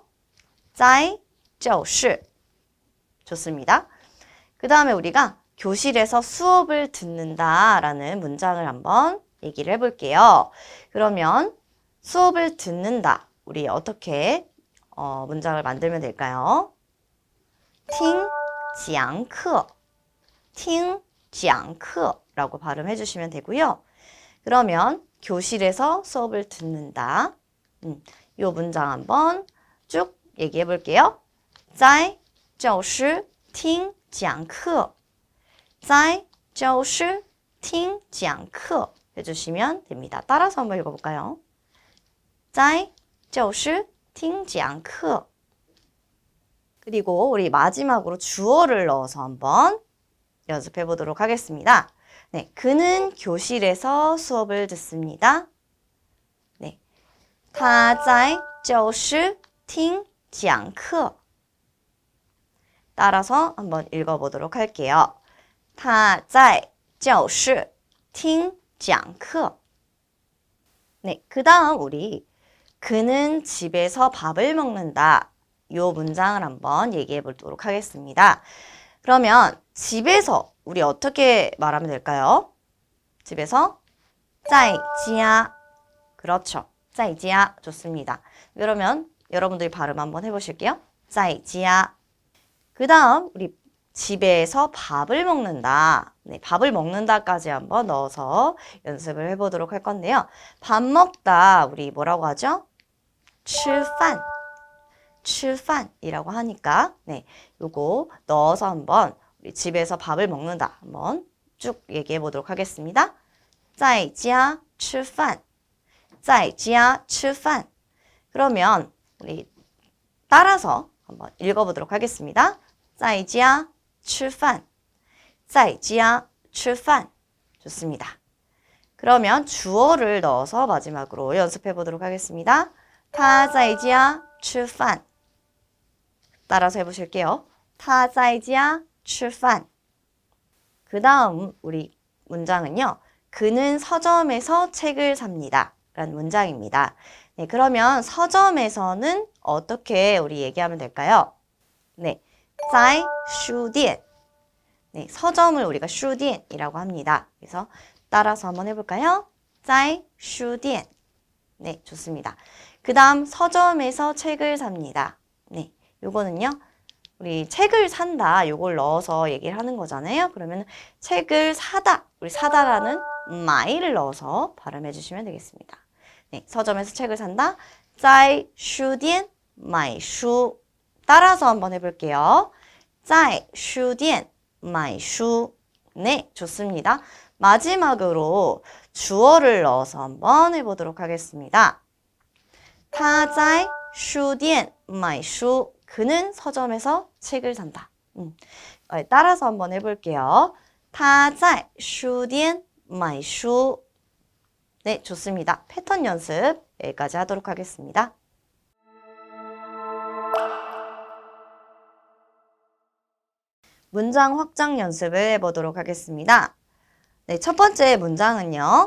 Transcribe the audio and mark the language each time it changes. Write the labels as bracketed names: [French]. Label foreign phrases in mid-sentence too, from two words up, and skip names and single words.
[Chinese] 在教室 좋습니다. [Korean] 그 다음에 우리가 교실에서 수업을 듣는다 라는 문장을 한번 얘기를 해볼게요. 그러면 수업을 듣는다 우리 어떻게 문장을 만들면 될까요? [Chinese] 听讲课 听讲课 [Korean] 라고 발음해 주시면 되고요. 그러면 교실에서 수업을 듣는다. 이 문장 한번 쭉 얘기해 볼게요. [Chinese] 在教室听讲课在教室听讲课 [Korean] 해주시면 됩니다. 따라서 한번 읽어볼까요? [Chinese] 在教室听讲课 [Korean] 그리고 우리 마지막으로 주어를 넣어서 한번 연습해 보도록 하겠습니다. 네, 그는 교실에서 수업을 듣습니다. 네, [Chinese] 他在教室听讲课. [Korean] 따라서 한번 읽어보도록 할게요. [Chinese] 他在教室听讲课. [Korean] 네, 그 다음 우리 그는 집에서 밥을 먹는다. 이 문장을 한번 얘기해 보도록 하겠습니다. 그러면 집에서 우리 어떻게 말하면 될까요? [Chinese] 집에서 在家. 그렇죠. 在家. [Korean] 좋습니다. 그러면 여러분들이 발음 한번 해보실게요. [Chinese] 在家. [Korean] 그 다음 우리 집에서 밥을 먹는다. 네, 밥을 먹는다까지 한번 넣어서 연습을 해보도록 할 건데요. 밥 먹다 우리 뭐라고 하죠? [Chinese] 吃饭. [Korean] 吃饭 이라고 하니까 네, 요거 넣어서 한번 우리 집에서 밥을 먹는다 한번 쭉 얘기해 보도록 하겠습니다. [Chinese] 在家吃饭. 在家吃饭. [Korean] 그러면 우리 따라서 한번 읽어보도록 하겠습니다. [Chinese] 在家吃饭. 在家吃饭. [Korean] 좋습니다. 그러면 주어를 넣어서 마지막으로 연습해 보도록 하겠습니다. [Chinese] 他在家吃饭. [Korean] 따라서 해보실게요. [Chinese] 他在家吃饭. [Korean] 그 다음 우리 문장은요. 그는 서점에서 책을 삽니다. 라는 문장입니다. 네, 그러면 서점에서는 어떻게 우리 얘기하면 될까요? 네, [Chinese] 在书店. [Korean] 네, 서점을 우리가 书店 이라고 합니다. 그래서 따라서 한번 해볼까요? [Chinese] 在书店. [Korean] 네, 좋습니다. 그 다음 서점에서 책을 삽니다. 네, 요거는요. 우리 책을 산다 요걸 넣어서 얘기를 하는 거잖아요. 그러면 책을 사다. 우리 사다라는 마이를 넣어서 발음해 주시면 되겠습니다. 네, 서점에서 책을 산다. [Chinese] 在书店买书. [Korean] 따라서 한번 해볼게요. [Chinese] 在书店买书. [Korean] 네, 좋습니다. 마지막으로 주어를 넣어서 한번 해보도록 하겠습니다. [Chinese] 他在书店买书. [Korean] 그는 서점에서 책을 산다. 따라서 한번 해볼게요. [Chinese] 他在书店买书. [Korean] 네, 좋습니다. 패턴 연습 여기까지 하도록 하겠습니다. 문장 확장 연습을 해보도록 하겠습니다. 네, 첫 번째 문장은요.